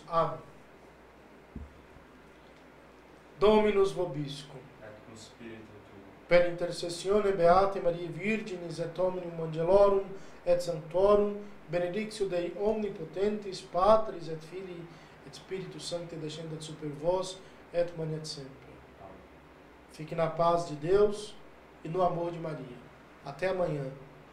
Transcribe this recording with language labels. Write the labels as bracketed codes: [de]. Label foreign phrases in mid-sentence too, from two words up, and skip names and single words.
[la] Amen. Dominus vobiscum. Per intercessione Beate Marie Virginis et Hominum Angelorum et Sanctorum, benedictio Dei Omnipotentis, Patris et Filii et Spiritus Sancti descendat super vos et manet sempre. [pt] Fique na paz de Deus e no amor de Maria. Até amanhã.